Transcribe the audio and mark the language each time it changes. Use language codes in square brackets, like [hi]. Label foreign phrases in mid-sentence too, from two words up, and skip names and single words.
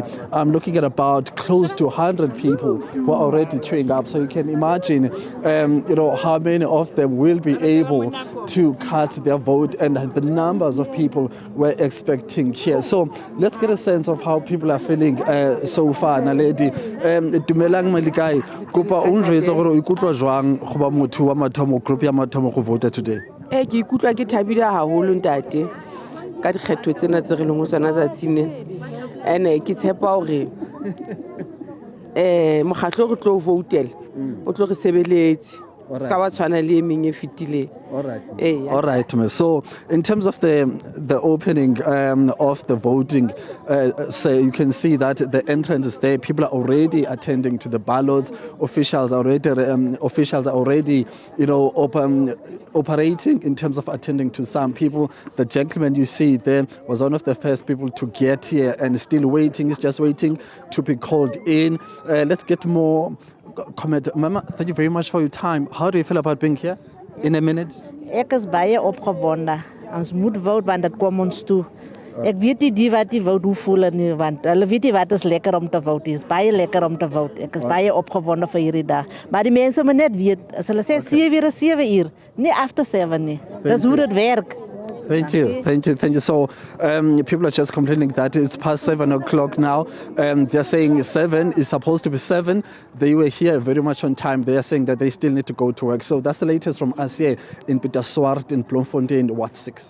[en] I'm looking at about close to 100 people who are already queuing up. So you can imagine, how many of them will be able to cast their vote, and the numbers of people we're expecting here. So let's get a sense of how people are feeling so far. [tn] Naledi, dumelang Malikai, kopa unjwetsa gore o ikutlwa jwang go ba motho wa mathomo, group ya mathomo go [en] vote today? [st] Ke ikutlwa ke thabile haholo ntate ka dikgetho tsena tse re leng ho tsona tsatsing ene ke tshepa hore mokgatlo re tlo voutela o tlo re sebeletse ska ba tshwana le emeng e fitile. [en] All right, so in terms of the opening of the voting, so you can see that the entrance is there. People are already attending to the ballots. Officials are already, operating in terms of attending to some people. The gentleman you see there was one of the first people to get here and still waiting. He's just waiting to be called in. Let's get more comment. Mama, thank you very much for your time. How do you feel about being here? In a minute? [af] Ek is baie opgewonde. Ons moet vote, want dit kom ons toe. Ek weet nie wat die vote hoe voel nie, want hulle weet nie wat is lekker om te vote. Dit is baie lekker om te vote. Ek is baie opgewonde vir hierdie dag. Maar die mense moet net weet, as hulle sê 7 uur, nie after 7 nie. Dis hoe dit werk. [en] Thank you. So people are just complaining that it's past 7 o'clock now. They're saying 7 is supposed to be 7. They were here very much on time. They are saying that they still need to go to work. So that's the latest from us here in Pieterswart in Bloemfontein, Ward 6.